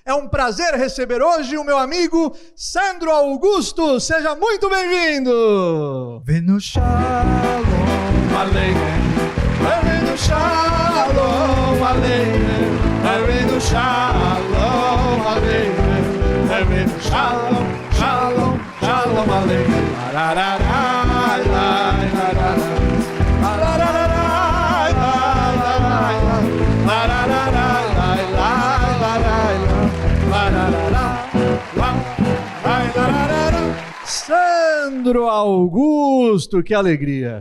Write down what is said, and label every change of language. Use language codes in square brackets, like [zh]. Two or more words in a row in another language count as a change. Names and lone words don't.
[pt] É um prazer receber hoje o meu amigo Sandro Augusto. Seja muito bem-vindo. [he] הבאנו שלום עליכם, הבאנו שלום עליכם, הבאנו שלום עליכם, הבאנו שלום, שלום, שלום עליכם. [pt] Sandro Augusto, que alegria!